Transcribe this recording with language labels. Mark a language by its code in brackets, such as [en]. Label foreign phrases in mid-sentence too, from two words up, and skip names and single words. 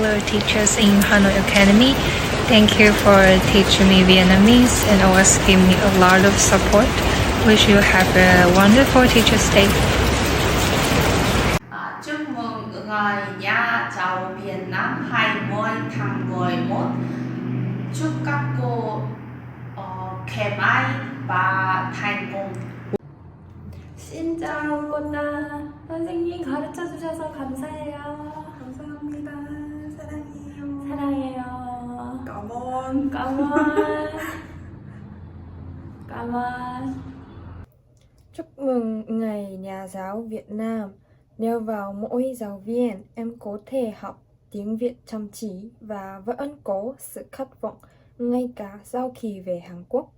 [en] teachers in Hanoi Academy. Thank you for teaching me Vietnamese and always give me a lot of support. Wish you have a wonderful Teacher's Day. [vi] Chúc mừng ngày nhà giáo Việt Nam 20 tháng 11. Chúc các cô khỏe mạnh và thành công. Xin chào cô ta. [ko] 선생님 가르쳐 주셔서 감사해요. 감사합니다. 사랑해요. 사랑해요. [vi] Cảm ơn. Cảm ơn. Cảm ơn. Chúc mừng Ngày Nhà giáo Việt Nam. Nhờ vào mỗi giáo viên, em có thể học tiếng Việt chăm chỉ và vẫn có sự khát vọng ngay cả sau khi về Hàn Quốc.